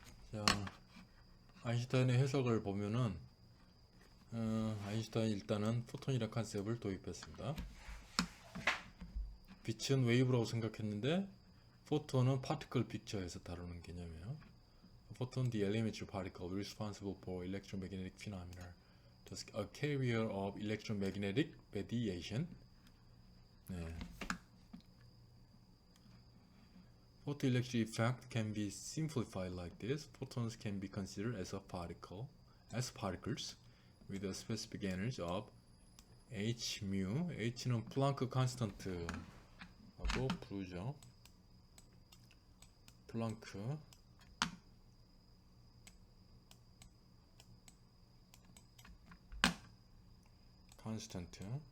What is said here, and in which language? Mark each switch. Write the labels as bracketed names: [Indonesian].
[Korean] 자, 아인슈타인의 해석을 보면은 아인슈타인 일단은 포톤이라는 컨셉을 도입했습니다. 빛은 웨이브라고 생각했는데 포톤은 파티클 픽처에서 다루는 개념이에요. [English] Photon, the elementary particle responsible for electromagnetic phenomena, just a carrier of electromagnetic radiation. [Korean] 네. [English] Photoelectric effect can be simplified like this. Photons can be considered as particles with a specific energy of h mu. [Korean] h는 플랑크 컨스턴트하고 부르죠. 플랑크 컨스턴트.